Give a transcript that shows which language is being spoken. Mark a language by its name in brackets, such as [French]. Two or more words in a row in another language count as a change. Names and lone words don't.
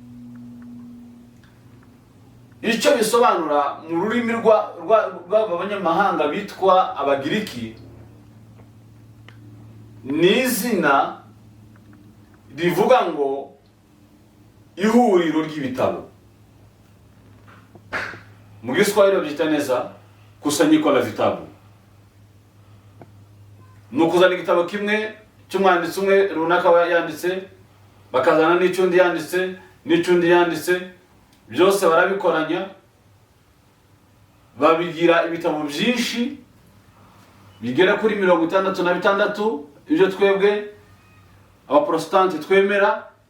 [Kinyarwanda] Icyo bisobanura mu rurimi rw'abanyamahanga bitwa Abagiriki, ni izina rivuga ngo ihuriro ry'ibitabo. Mu Giswahili babyita neza [Swahili] kusanyiko la vitabu. [Kinyarwanda] Nukuzana igitabo kimwe cy'umwanditsi umwe runaka yanditse, bakazana n'icyundi yanditse, n'icyundi yanditse, byose barabikoranya babigira ibitabo byinshi bigera kuri 66, ibyo twebwe abaprotestanti twemera.